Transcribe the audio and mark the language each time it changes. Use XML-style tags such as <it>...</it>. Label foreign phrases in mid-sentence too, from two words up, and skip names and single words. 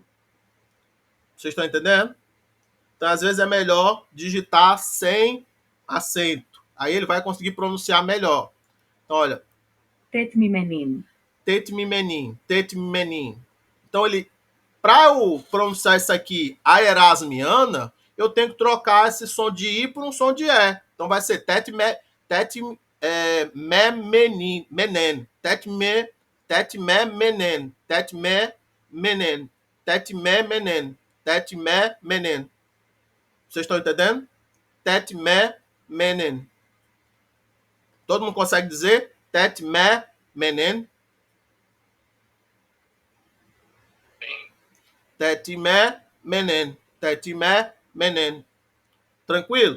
<pt>Vocês estão entendendo? Então, às vezes é melhor digitar sem acento. Aí ele vai conseguir pronunciar melhor. Então, olha. Tetmimenin.</pt> <el>τετιμημένην. τετιμημένην.</el> <pt>Então, para eu pronunciar isso aqui, a erasmiana, eu tenho que trocar esse som de I por um som de E. Então, vai ser</pt> <el>τετιμημένην. τετιμημένην. τετιμημένην. τετιμημένην. τετιμημένην. τετιμημένην.</el> <pt>Vocês estão entendendo? Tetmemenen. Todo mundo consegue dizer?</pt> <el>τετιμημένην. τετιμημένην.</el> <pt>Tetmemenen. Tranquilo?</pt>